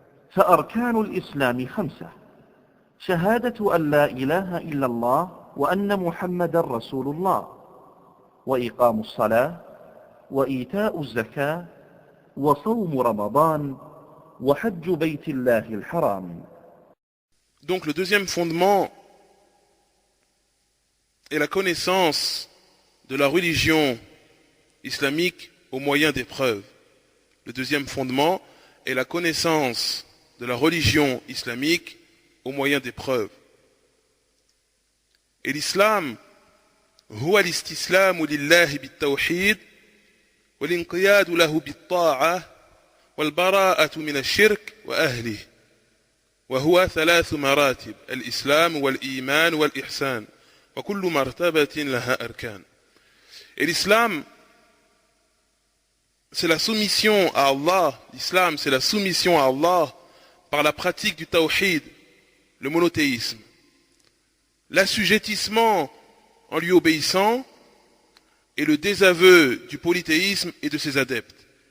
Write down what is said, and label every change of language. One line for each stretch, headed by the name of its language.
Arabic: فأركان الإسلام 5: شهادة أن لا إله إلا الله وأن محمد رسول الله، وإقام الصلاة، وإيتاء الزكاة، وصوم رمضان، وحج بيت الله الحرام.
French: Donc le deuxième fondement est la connaissance de la religion islamique au moyen des preuves. Le deuxième fondement est la connaissance de la religion islamique au moyen des preuves. Et l'islam,
Arabic: هو الاستسلام لله بالتوحيد والانقياد له بالطاعة والبراءة من الشرك وأهله. وهو 3 مراتب: الإسلام والإيمان والإحسان، وكل مرتبة لها أركان.
French: Et l'islam, c'est la soumission à Allah. L'islam, c'est la soumission à Allah par la pratique du tawhid, le monothéisme. L'assujettissement en lui obéissant et le désaveu du polythéisme et de ses adeptes.